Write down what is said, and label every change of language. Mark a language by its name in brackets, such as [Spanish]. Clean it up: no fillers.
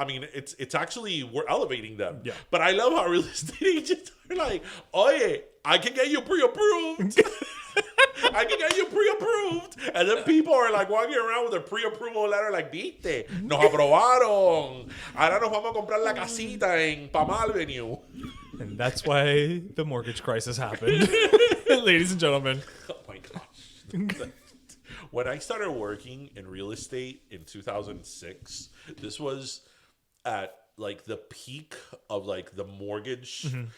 [English] I mean, it's actually, we're elevating them. Yeah. But I love how real estate agents are like, oye, I can get you pre-approved. I can get you pre-approved. And then people are like walking around with a pre-approval letter like, viste, nos aprobaron. [Spanish] Ahora nos vamos a comprar la casita en Palm Avenue. [English] And that's why the mortgage crisis happened. Ladies and gentlemen. Oh my gosh. When I started working in real estate in 2006, this was at like the peak of like the mortgage. Mm-hmm.